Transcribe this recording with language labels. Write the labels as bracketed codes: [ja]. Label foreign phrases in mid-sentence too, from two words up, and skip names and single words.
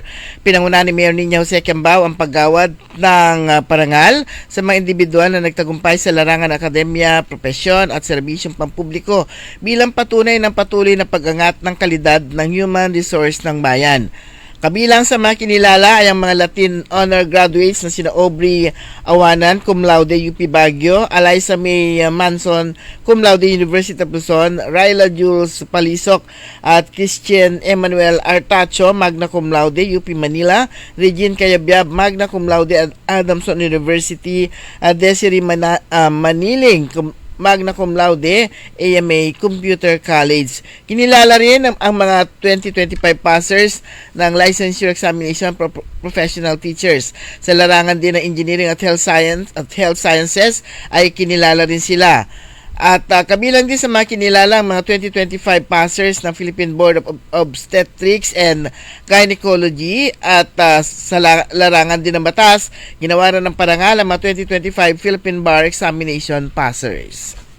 [tl] Pinanguna ni Mayor Nina Jose Cambao ang paggawad ng parangal sa mga individual na nagtagumpay sa larangan akademya, propesyon at serbisyong pampubliko bilang patunay ng patuloy na pag-angat ng kalidad ng [en] human resource [tl] ng bayan. Kabilang sa mga kinilala ay ang mga [en] Latin Honor graduates [tl] na sina Aubrey Awanan, [la] cum laude [tl] UP Baguio, Eliza May Manson, [la] cum laude [tl] University of Luzon, Ryla Jules Palisok at Christian Emmanuel Artacho, [la] magna cum laude [tl] UP Manila, Regine Cayabyab, [la] magna cum laude [tl] at Adamson University, Desiree Maniling, [la] magna cum laude, [tl] AMA Computer College. Kinilala rin ang mga 2025 passers ng [en] licensure examination professional teachers. [tl] Sa larangan din ng engineering at [en] health sciences [tl] ay kinilala rin sila. At kabilang din sa mga kinilala ang mga 2025 passers ng Philippine Board of Obstetrics and Gynecology at sa larangan din ng batas, ginawaran ng parangal ang mga 2025 Philippine Bar Examination passers.